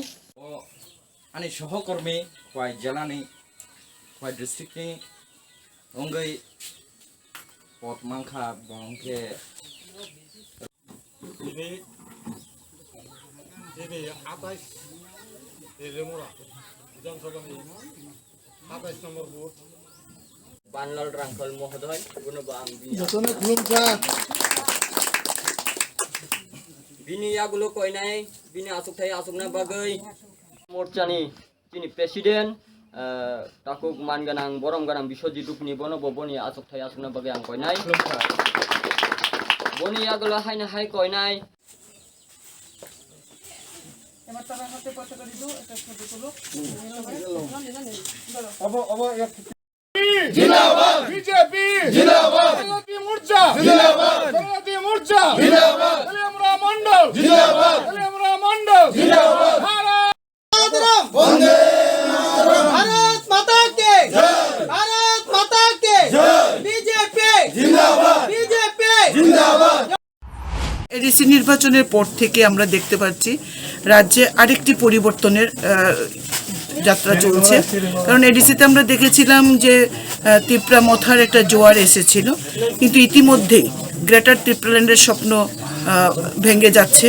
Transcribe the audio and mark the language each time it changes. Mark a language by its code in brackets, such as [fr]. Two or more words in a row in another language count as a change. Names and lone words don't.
[trp] आंनि सहकर्मी खवाय जिल्लानि खवाय डिस्ट्रिक्टनि अनगायै पदमांखा बंखे दिनै 28 रेमुरा विधानसभानि 27 নম্বর বুথ बानलाल रांखल महोदय गुणबा आं जतने खुलुमसा बिनि आगुलो कयनाय बिनि आसुकथाय आसुकना बागै मोर्चानि जिनि प्रेसिडेन्ट ताकु मानगोनां बरम गोनां बिश्वजित दुपनि बनो बनि आसुकथाय आसुकना बागै आं कयनाय बनि आगुलो हायना हाय कयनाय [bn] এবার তারা হাতে পতাকা দিল একটা ছবি তুলো [hi] जिंदाबाद बीजेपी जिंदाबाद जनजाति मोर्चा जिंदाबाद जनजाति मोर्चा जिंदाबाद कलियामुरा मंडल जिंदाबाद कलियामुरा मंडल जिंदाबाद वंदे भारत माता के भारत माता के बीजेपी जिंदाबाद बीजेपी जिंदाबाद। [bn] এডিসি নির্বাচনের পর থেকে আমরা দেখতে পাচ্ছি রাজ্যে আরেকটি পরিবর্তনের যাত্রা চলছে, কারণ এডিসিতে আমরা দেখেছিলাম যে তিপ্রা মথার একটা জোয়ার এসেছিল, কিন্তু ইতিমধ্যেই গ্রেটার ত্রিপুরাল্যান্ডের স্বপ্ন ভেঙে যাচ্ছে।